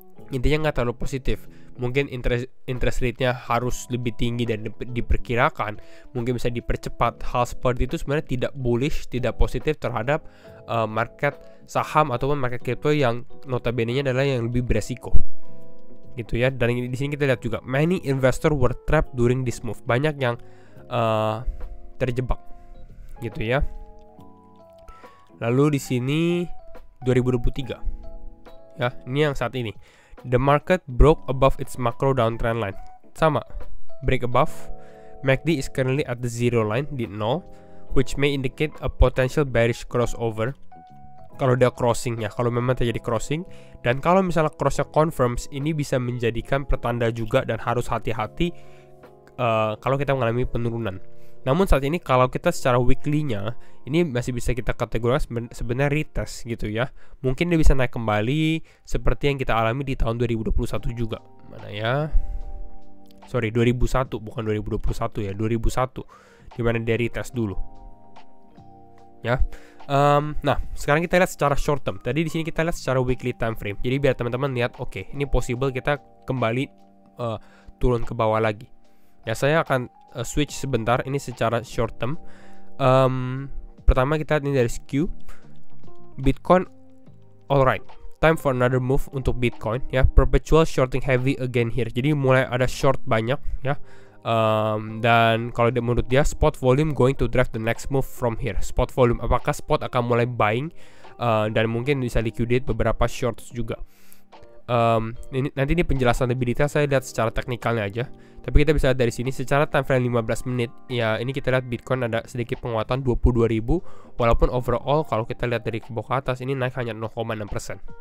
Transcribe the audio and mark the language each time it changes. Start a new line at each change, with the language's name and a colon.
Indonesian: intinya nggak terlalu positif. Mungkin interest rate-nya harus lebih tinggi dan diperkirakan, mungkin bisa dipercepat. Hal seperti itu sebenarnya tidak bullish, tidak positif terhadap market saham ataupun market crypto yang notabene-nya adalah yang lebih beresiko, gitu ya. Dan di sini kita lihat juga
English: many investor were trapped during this move.
Indonesian: Banyak yang terjebak, gitu ya. Lalu di sini 2023, ya, ini yang saat ini.
English: The market broke above its macro downtrend line. Sama, break above. MACD is currently at the zero line di 0, which may indicate a potential bearish crossover.
Indonesian: Kalau dia crossing ya, kalau memang terjadi crossing, dan kalau misalnya crossnya confirms, ini bisa menjadikan pertanda juga dan harus hati-hati kalau kita mengalami penurunan. Namun saat ini kalau kita secara weekly-nya, ini masih bisa kita kategorikan sebenarnya retest gitu ya. Mungkin dia bisa naik kembali seperti yang kita alami di tahun 2021 juga. Mana ya? Sorry, 2001 bukan 2021 ya, 2001. Dimana dia retest dulu. Ya. Nah, sekarang kita lihat secara short term. Tadi di sini kita lihat secara weekly time frame. Jadi biar teman-teman lihat, oke, ini possible kita kembali turun ke bawah lagi. Ya, saya akan switch sebentar ini secara short term. Pertama kita lihat ini dari skew Bitcoin.
English: Alright, time for another move untuk Bitcoin ya. Perpetual shorting heavy again here.
Indonesian: Jadi mulai ada short banyak ya. Dan kalau menurut dia
English: spot volume going to drive the next move from here.
Indonesian: Spot volume, apakah spot akan mulai buying dan mungkin bisa liquidate beberapa shorts juga. Nanti ini penjelasan lebih detail saya lihat secara teknikalnya aja. Tapi kita bisa lihat dari sini secara time frame 15 menit. Ya, ini kita lihat Bitcoin ada sedikit penguatan 22.000, walaupun overall kalau kita lihat dari ke bawah ke atas ini naik hanya 0,6%.